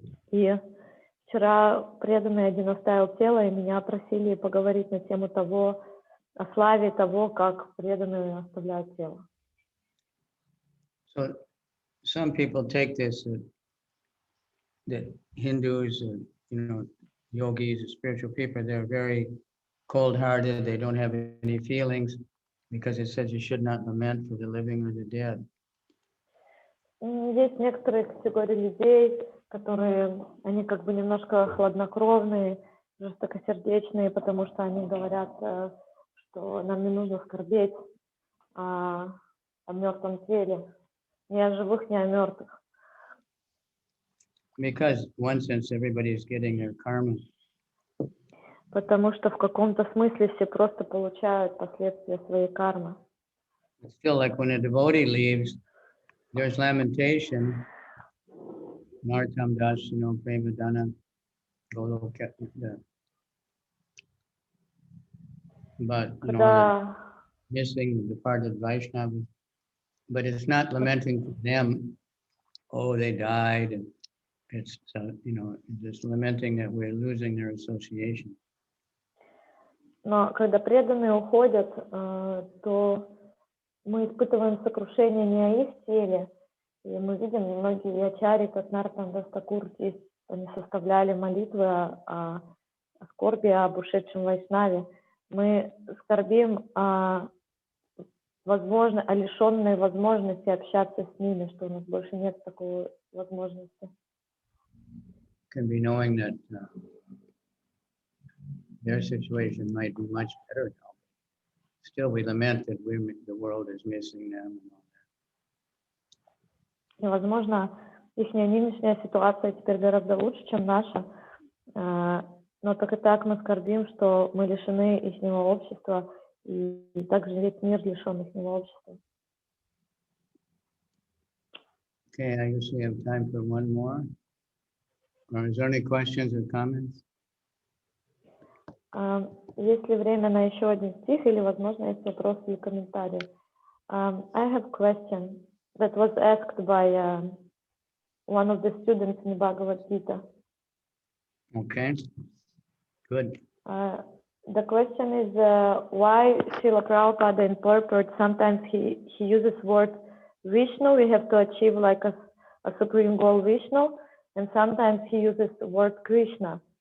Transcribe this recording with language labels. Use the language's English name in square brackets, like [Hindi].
[Russian] И вчера преданный один оставил тело, и меня просили поговорить на тему того, о славе того, как преданные оставляют тело. [English] So some people take this that Hindus, yogis, spiritual people, they're very cold-hearted. They don't have any feelings because it says you should not lament for the living or the dead. [Russian] Есть некоторые категории людей, которые, они как бы немножко хладнокровные, жестокосердечные, потому что они говорят, что нам не нужно скорбеть о мертвом теле, ни о живых, ни о мертвых. [English] Because in one sense everybody is getting their karma. [Russian] Потому что в каком-то смысле все просто получают последствия своей кармы. [English] It's still like when a devotee leaves, there's lamentation. Nartam das, Premadana, Goloka. But missing the departed Vaishnavas. But it's not lamenting for them. Oh, they died, and it's just lamenting that we're losing their association. [Russian] Но когда преданные уходят, то мы испытываем сокрушение не о их теле, и мы видим многие ачари, как Нартам Дастакур, они составляли молитвы о скорби, об ушедшем Вайшнаве. Мы скорбим о лишенной возможности общаться с ними, что у нас больше нет такой возможности. [English] Can be knowing that their situation might be much better now. Still, we lament that the world is missing them. [Russian] И, возможно, их нынешняя ситуация теперь гораздо лучше, чем наша. Но так и так мы скорбим, что мы лишены ихнего общества, и также весь мир лишен ихнего общества. [English] Okay, I guess we have time for one more. Or is there any questions or comments? [Russian] Есть ли время на еще один стих или, возможно, есть вопросы или комментарии? [English] I have a question that was asked by one of the students in Bhagavad-gita. Okay, good. The question is why Srila Prabhupada in purport sometimes he uses word Vishnu, we have to achieve like a supreme goal Vishnu, and sometimes he uses the word Krishna.